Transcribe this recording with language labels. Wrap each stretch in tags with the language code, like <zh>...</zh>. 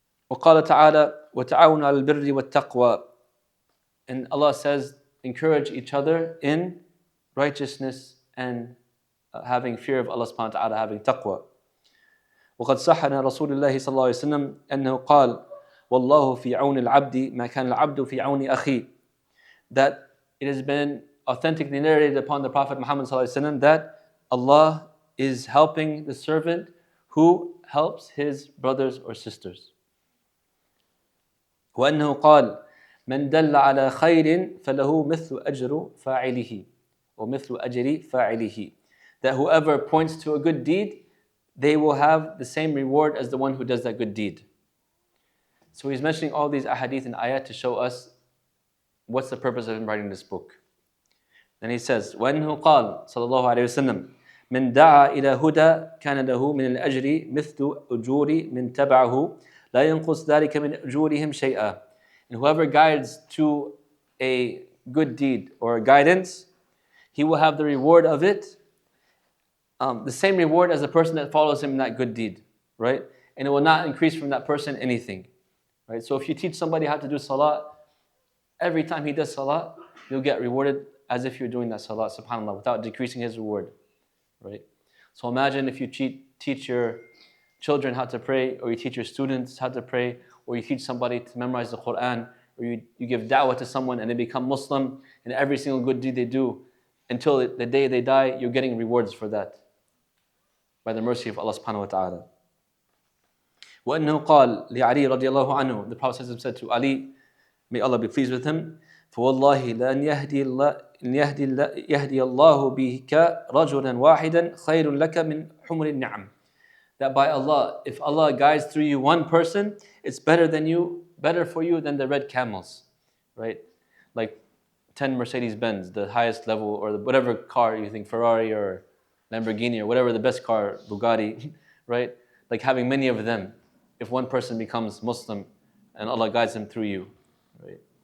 <ar>وقال تعالى وتعاونوا على البر والتقوى.</ar> <en>And Allah says, encourage each other in righteousness and having fear of Allah subhanahu wa ta'ala, having taqwa.</en> <ar>وقد صح عن رسول الله صلى الله عليه وسلم أنه قال والله في عون العبد ما كان العبد في عون أخيه.</ar> <en>That it has been authentically narrated upon the Prophet Muhammad</en> <ar>صلى الله عليه وسلم</ar> <en>that Allah is helping the servant who helps his brothers or sisters.</en> <ar>وأنه قال من دل على خير فله مثل أجر فاعله ومثل أجر فاعله.</ar> <en>That whoever points to a good deed, they will have the same reward as the one who does that good deed. So he's mentioning all these ahadith and ayat to show us what's the purpose of him writing this book. Then he says,</en> <ar>وَأَنْهُ قال صلى الله عليه وسلم من دعا إلى هدى كان له من الأجر مثل أجور من تبعه لا ينقص ذلك من أجورهم شيئا.</ar> <en>And whoever guides to a good deed or guidance, he will have the reward of it, the same reward as the person that follows him in that good deed, right? And it will not increase from that person anything, right? So if you teach somebody how to do salah, every time he does salah, you'll get rewarded as if you're doing that salah, subhanAllah, without decreasing his reward, right? So imagine if you teach your children how to pray, or you teach your students how to pray, or you teach somebody to memorize the Quran, or you give da'wah to someone and they become Muslim, and every single good deed they do, until the day they die, you're getting rewards for that, by the mercy of Allah subhanahu wa ta'ala.</en> <ar>وَأَنَّهُ قال لعلي رضي الله عنه,</ar> <en>the Prophet said to Ali, may Allah be pleased with him,</en> <ar>فوالله لأن يهدي الله بك رجلا واحدا خير لك من حمر النعم.</ar> <en>That by Allah, if Allah guides through you one person, it's better for you than the red camels, right? Like 10 Mercedes-Benz, the highest level, or whatever car you think, Ferrari or Lamborghini or whatever the best car, Bugatti, right? Like having many of them if one person becomes Muslim and Allah guides him through you, right?</en>